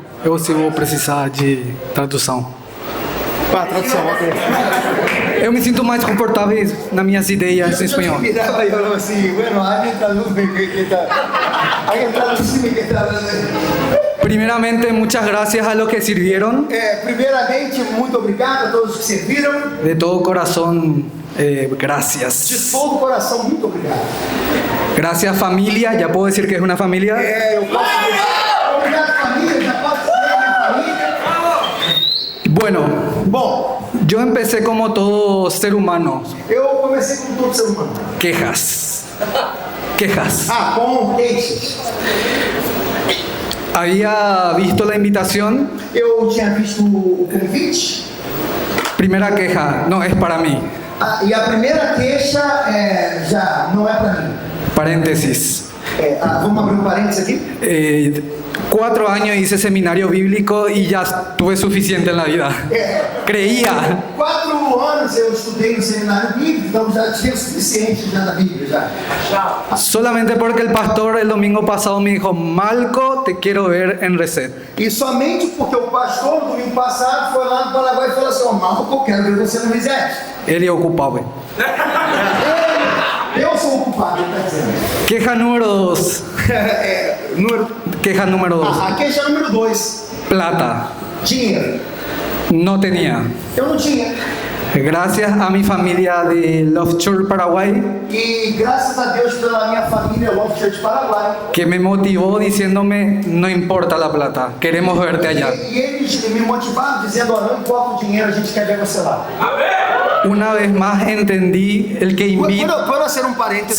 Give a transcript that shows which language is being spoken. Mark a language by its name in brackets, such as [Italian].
[Portuguese] Eu vou precisar de tradução. Tradução, ok. Eu me sinto mais confortável nas minhas ideias em espanhol. Mirava e falava assim, bueno, alguém traduz-me que está hablando. [Spanish] Primeramente, muchas gracias a los que sirvieron. [Portuguese] Primeiramente, muito obrigado a todos que serviram. [Spanish] De todo corazón, gracias. [Portuguese] De todo coração, muito obrigado. [Spanish] Gracias, familia. ¿Ya puedo decir que es una familia? [Portuguese] Eu posso dizer, obrigado, família. Já posso dizer minha família. [Spanish] Bueno, [Portuguese] bom, [Spanish] Yo empecé como todo ser humano, [Portuguese] Eu comecei como todo ser humano. [Spanish] quejas. [Portuguese] Com queixas. [Spanish] Había visto la invitación, [Portuguese] Eu tinha visto o convite. [Spanish] primera queja, no es para mí. [Portuguese] E a primeira queixa já não é para mim. [Spanish] Paréntesis. [Portuguese] Vamos abrir um parênteses aqui? [Spanish] 4 años hice seminario bíblico y ya tuve suficiente en la vida. Creía. [Portuguese] 4 anos eu estudei no seminário bíblico, então já tinha o suficiente já na Bíblia. Já. [Spanish] Solamente porque el pastor el domingo pasado me dijo, Malco, te quiero ver en Reset. [Portuguese] E somente porque o pastor, no domingo passado, foi lá no Paraguai e falou assim: Marco, eu quero ver você no Reset. Ele é o culpado. Eu sou o culpado, ele está dizendo. [Spanish] Queja número 2. Queja número 2. [Portuguese] A queixa número 2. [Spanish] Plata. [Portuguese] Dinheiro. [Spanish] No tenía. [Portuguese] Eu não tinha. [Spanish] Gracias a mi familia de Love Church Paraguay. [Portuguese] E graças a Deus pela minha família Love Church Paraguai. [Spanish] Que me motivó diciéndome, no importa la plata, queremos verte allá. [Portuguese] E eles me motivaram dizendo, não importa o dinheiro, a gente quer ver você lá. [Spanish] Una vez más entendí el que invita. ¿Puedo hacer un paréntesis?